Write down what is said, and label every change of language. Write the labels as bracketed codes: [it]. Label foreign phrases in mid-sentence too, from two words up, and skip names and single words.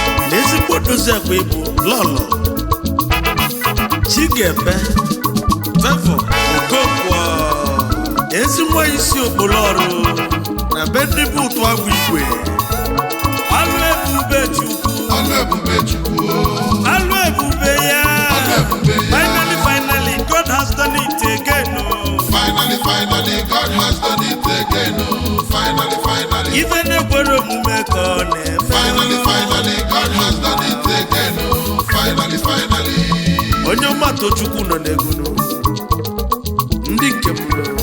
[ig] Na ezigbo dozi akwa ịbụ Lolo Chikepe Favour Okonkwo. Ezi nwa isi okporo ọrụ na be ndị bụ ụtụ agwụ igwe. Ọlụ ebube Chukwu. Ọlụ ebube Chukwu. Ọlụ ebube ya. Ọlụ ebube ya. [en] Finally, finally, God has done it again, oh. Finally, finally, God has done it again, oh. Finally, finally. [ig] Ife na-ekwere omume ka ọ na-eme. [en] Finally, finally, God has done it again, oh. Finally, finally. [ig] Onye ọma Tochukwu nọ n'egwu nụ. Ndị nke m nụ.